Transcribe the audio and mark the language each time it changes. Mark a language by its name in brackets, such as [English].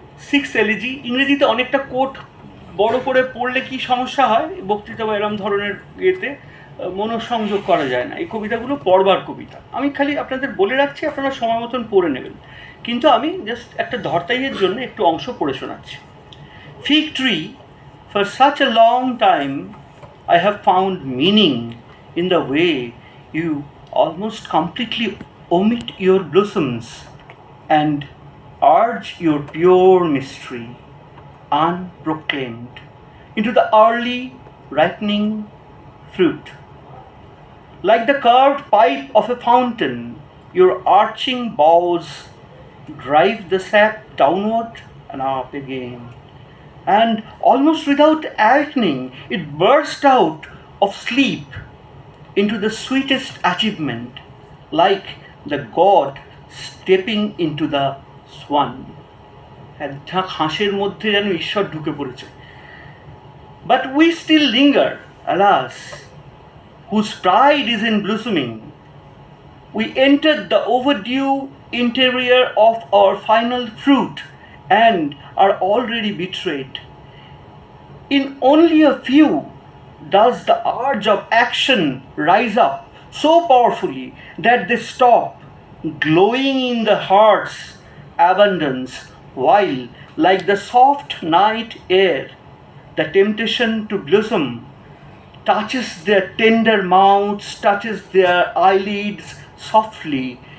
[Bangla] 6 elegy ইংরেজিতে অনেকটা coat বড় করে পড়লে কি সমস্যা হয়, বক্তৃতা বা এরম ধরনের ইয়েতে মনোসংযোগ করা যায় না। এই কবিতাগুলো পড়বার কবিতা, আমি খালি আপনাদের বলে রাখছি, আপনারা সময় মতন পড়ে নেবেন, কিন্তু আমি জাস্ট একটা ধরতাইয়ের জন্য একটু অংশ পড়ে শোনাচ্ছি। [English] Fig tree, for such a long time I have found meaning in the way you almost completely omit your blossoms and urge your pure mystery, unproclaimed, into the early ripening fruit. Like the curved pipe of a fountain, your arching boughs drive the sap downward and up again, and almost without awakening, it burst out of sleep into the sweetest achievement, like the god stepping into the swan. [Bangla] এক ঝাঁক হাঁসের মধ্যে যেন ঈশ্বর ঢুকে পড়েছে। [English] But we still linger, alas, whose pride is in blossoming. We entered the overdue interior of our final fruit and are already betrayed. In only a few does the urge of action rise up so powerfully that they stop, glowing in the heart's abundance, while, like the soft night air, the temptation to blossom touches their tender mouths, touches their eyelids softly.